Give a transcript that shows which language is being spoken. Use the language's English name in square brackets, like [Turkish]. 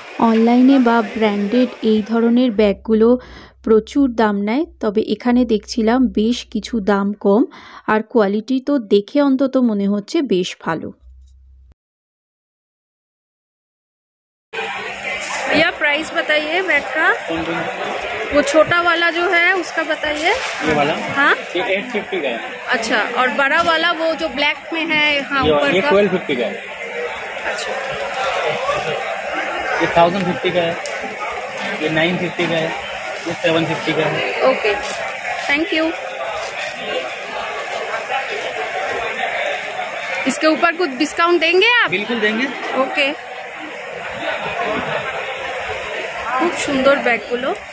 [Bangla] অনলাইনে বা ব্র্যান্ডেড এই ধরনের ব্যাগগুলো প্রচুর দাম নেয়, তবে এখানে দেখছিলাম বেশ কিছু দাম কম, আর কোয়ালিটি তো দেখে অন্তত মনে হচ্ছে বেশ ভালো। [Hindi] भैया प्राइस बताइए बैग का। वो छोटा वाला जो है उसका बताइए। ये वाला हाँ ये 850 का है। अच्छा, और बड़ा वाला वो जो ब्लैक में है हाँ ऊपर ये का। 1250 का है। अच्छा, ये 1050 का है, ये 950 का है, ये 750 का है। Okay thank you. इसके ऊपर कुछ डिस्काउंट देंगे आप? बिल्कुल देंगे। [Bangla] ओके, খুব সুন্দর ব্যাগগুলো।